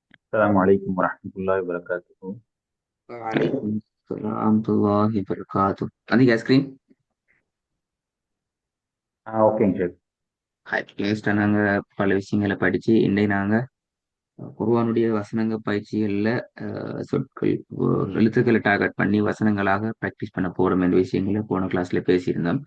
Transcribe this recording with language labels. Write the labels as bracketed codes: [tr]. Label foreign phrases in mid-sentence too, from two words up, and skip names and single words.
[ar] السلام عليكم ورحمة الله وبركاته. وعليكم السلام ورحمة الله وبركاته. عندك [en] ice cream? [ta] ஓகேங்க ஷேக். லேஸ்ட்டாக நாங்கள் பல விஷயங்களை படித்து இன்றைக்கு நாங்கள் குர்ஆனுடைய வசனங்க பயிற்சிகளில் சொற்கள் எழுத்துக்களை டார்கெட் பண்ணி வசனங்களாக ப்ராக்டிஸ் பண்ண போகிறோம் என்ற விஷயங்களை போன கிளாஸில் பேசியிருந்தோம்.